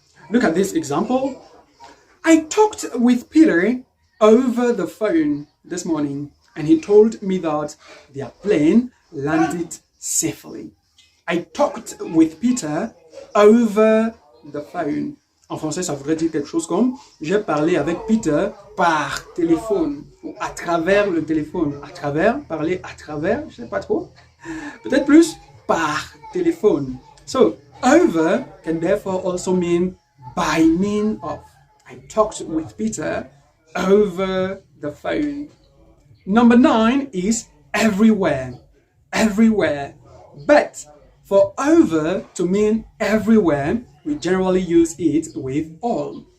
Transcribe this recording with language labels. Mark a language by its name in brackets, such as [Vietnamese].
[English] Look at this example. I talked with Peter over the phone this morning and he told me that their plane landed safely. I talked with Peter over the phone. [French] En français, ça voudrait dire quelque chose comme j'ai parlé avec Peter par téléphone ou à travers le téléphone. À travers, parler à travers, je sais pas trop. Peut-être plus par téléphone. [English] So, over can therefore also mean by means of. I talked with Peter over the phone. Number 9 is everywhere. Everywhere. But for over to mean everywhere, we generally use it with all.